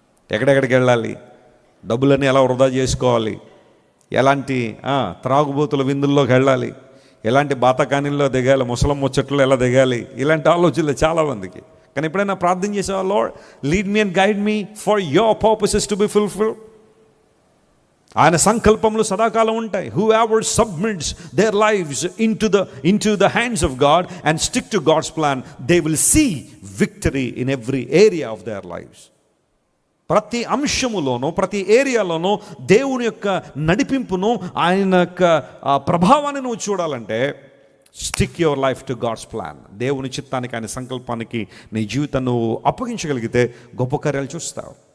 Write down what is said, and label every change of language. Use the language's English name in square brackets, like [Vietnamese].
[Telugu] ఎక్కడెక్కడికి వెళ్ళాలి, డబ్బులన్నీ ఎలా వృధా చేసుకోవాలి, ఎలాంటి త్రాగుబోతుల విందుల్లోకి వెళ్ళాలి, ఎలాంటి బాతకానీల్లో దిగాలి, ముసలం ముచ్చట్లు ఎలా దిగాలి, ఇలాంటి ఆలోచనలు చాలామందికి. కానీ ఎప్పుడైనా ప్రార్థన చేసావా, [English] Lord lead me and guide me for your purposes to be fulfilled. [Telugu] ఆయన సంకల్పములు సదాకాలం ఉంటాయి. [English] Whoever submits their lives into the hands of God and stick to God's plan, they will see victory in every area of their lives. [Telugu] ప్రతి అంశములోనూ, ప్రతి ఏరియాలోనూ దేవుని యొక్క నడిపింపును, ఆయన యొక్క ప్రభావాన్ని నువ్వు చూడాలంటే [English] Stick your life to God's plan. [Telugu] దేవుని చిత్తానికి, ఆయన సంకల్పానికి నీ జీవితాన్ని నువ్వు అప్పగించగలిగితే గొప్ప కార్యాలు చూస్తావు.